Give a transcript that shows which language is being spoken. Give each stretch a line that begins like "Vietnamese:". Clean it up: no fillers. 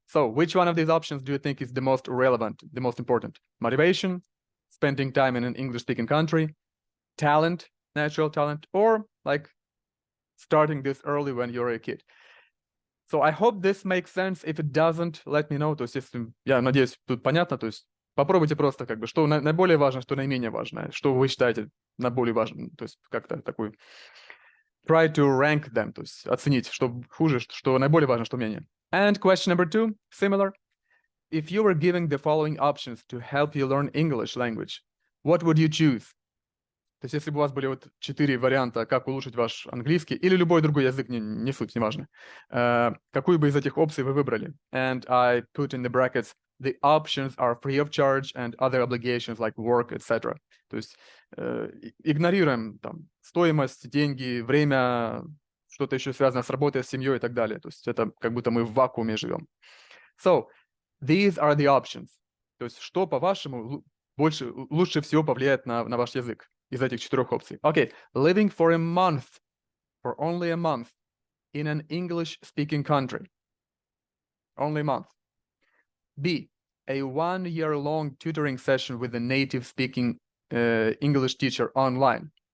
English: So which one of these options do you think is the most relevant, the most important? Motivation, spending time in an English-speaking country, talent, natural talent, or like starting this early when you're a kid? So I hope this makes sense. If it doesn't, let me know.
Russian: То есть, если, я надеюсь, тут понятно. То есть попробуйте просто как бы, что наиболее важно, что наименее важно, что вы считаете наиболее важным. То есть как-то такой
English: try to rank them,
Russian: то есть оценить, что хуже, что наиболее важно, что менее.
English: And question number 2, similar. If you were given the following options to help you learn English language, what would you choose?
Russian: То есть если бы у вас были вот 4 варианта, как улучшить ваш английский или любой другой язык, не суть, неважно, какую бы из этих опций вы выбрали?
English: And I put in the brackets, the options are free of charge and other obligations like work, etc.
Russian: То есть игнорируем там стоимость, деньги, время, что-то еще связано с работой, с семьей и так далее. То есть это как будто мы в вакууме живем.
English: So, these are the options.
Russian: То есть что, по-вашему, лучше всего повлияет на ваш язык из этих 4 опций?
English: Okay, living for only a month in an English-speaking country. Only a month. B, a 1-year-long tutoring session with a native-speaking English teacher online.